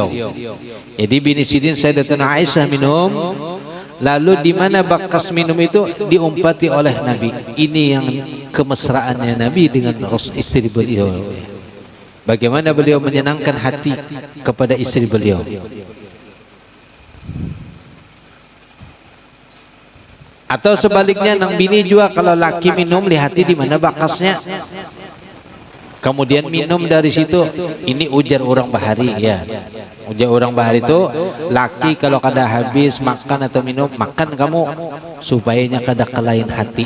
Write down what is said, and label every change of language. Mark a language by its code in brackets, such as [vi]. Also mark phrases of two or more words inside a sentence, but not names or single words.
[bjn] Jadi bini Sidin Sayyidatuna Aisyah minum, lalu di mana bekas minum itu diumpati oleh Nabi. [id] Ini yang kemesraannya Nabi dengan istri beliau. Bagaimana beliau menyenangkan hati kepada istri beliau. [bjn] Atau sebaliknya nang bini juga kalau laki minum lihati di mana bakasnya. [id] Kemudian minum dari situ. [bjn] Ini ujar orang bahari ya. Ujar orang bahari itu laki kalau kada habis makan atau minum, makan kamu supaya kada kelain hati.